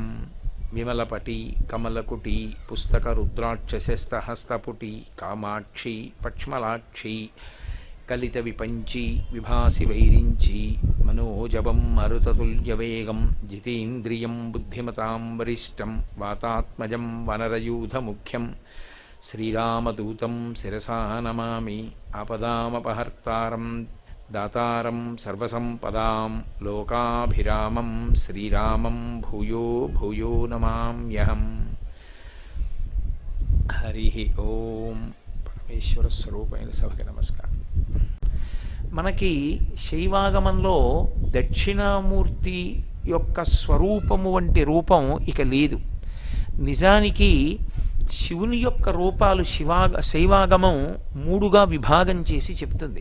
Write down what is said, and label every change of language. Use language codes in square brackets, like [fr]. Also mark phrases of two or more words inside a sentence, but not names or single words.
[sa] विमलपटी कमलकुटी पुस्तकरुद्राक्षशस्तहस्तपुटी कामाक्षी पक्ष्मलाक्षी कलितविपञ्ची विभासि वैरिञ्ची मनोजवं मरुततुल्यवेगं जितेन्द्रियं बुद्धिमतां वरिष्ठं वातात्मजं वनरयूथमुख्यं श्रीरामदूतं शिरसा नमामि। आपदामपहर्तारं दातारं सर्वसंपदां लोकाभिरामं श्रीरामं भूयो भूयो नमाम्यहम्। हरि ओम। [te] పరమేశ్వర స్వరూపమైన సభకి నమస్కారం. మనకి శైవాగమంలో దక్షిణామూర్తి యొక్క స్వరూపము వంటి రూపం ఇక లేదు. నిజానికి శివుని యొక్క రూపాలు శైవాగమం మూడుగా విభాగం చేసి చెప్తుంది.